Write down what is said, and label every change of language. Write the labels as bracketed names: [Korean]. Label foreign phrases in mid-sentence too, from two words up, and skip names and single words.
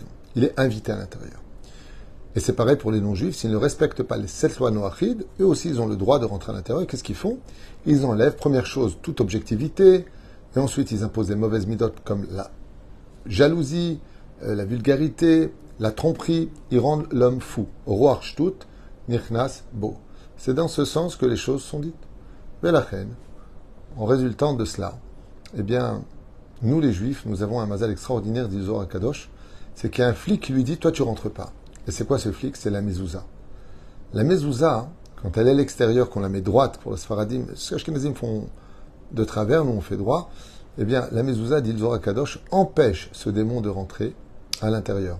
[French] Il est invité à l'intérieur. Et c'est pareil pour les non-juifs, s'ils ne respectent pas les 7 lois noachides, eux aussi ils ont le droit de rentrer à l'intérieur. Et qu'est-ce qu'ils font? Ils enlèvent, première chose, toute objectivité, et ensuite ils imposent des mauvaises midotes comme la jalousie, la vulgarité, la tromperie, ils rendent l'homme fou. [Hebrew] Roar shtut, nichnas bo. [French] C'est dans ce sens que les choses sont dites. Mais la reine, en résultant de cela, eh bien, nous les juifs, nous avons un mazal extraordinaire du Zohar HaKadosh, c'est qu'il y a un flic qui lui dit, toi tu rentres pas. Et c'est quoi ce flic? C'est la mezouza. La mezouza, quand elle est à l'extérieur, qu'on la met droite pour le Sfaradim, ce que les Ashkenazim font de travers, nous on fait droit, eh bien, la mezouza, dit le Zohar HaKadosh, empêche ce démon de rentrer à l'intérieur.